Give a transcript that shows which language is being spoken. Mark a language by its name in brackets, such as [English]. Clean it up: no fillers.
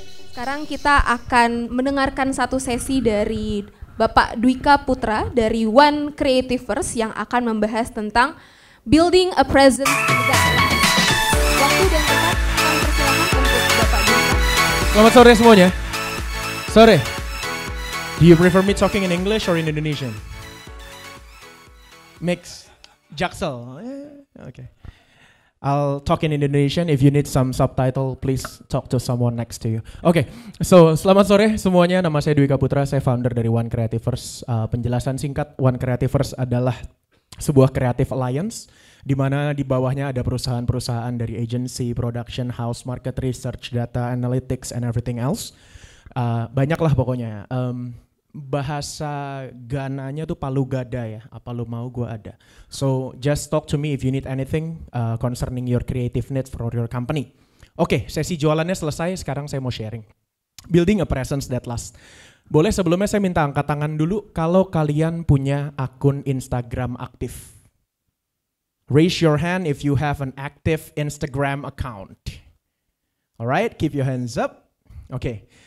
[Indonesian] Sekarang kita akan mendengarkan satu sesi dari Bapak Dwika Putra dari One Creativers yang akan membahas tentang [English] Building a Presence that Lasts. [Indonesian] Waktu dan tempat kami persilakan untuk Bapak Dwika. Selamat sore semuanya. Sore. [English] Do you prefer me talking in English or in Indonesian? Mix. Jaksel. Okay. I'll talk in Indonesian. If you need some subtitle, please talk to someone next to you. Okay, so [Indonesian] selamat sore semuanya. Nama saya Dwika Putra, saya founder dari One Creativers. Penjelasan singkat, One Creativers adalah sebuah creative alliance di mana di bawahnya ada perusahaan-perusahaan dari agency, production house, market research, data analytics, [English] and everything else. [Indonesian] Banyaklah pokoknya. Bahasa Gananya tuh palu gada ya, apa lu mau gua ada. [English] So just talk to me if you need anything concerning your creative needs for your company. [Indonesian] Oke, sesi jualannya selesai, sekarang saya mau sharing. [English] Building a presence that lasts. [Indonesian] Boleh sebelumnya saya minta angkat tangan dulu kalau kalian punya akun Instagram aktif. [English] Raise your hand if you have an active Instagram account. Alright, keep your hands up. Okay.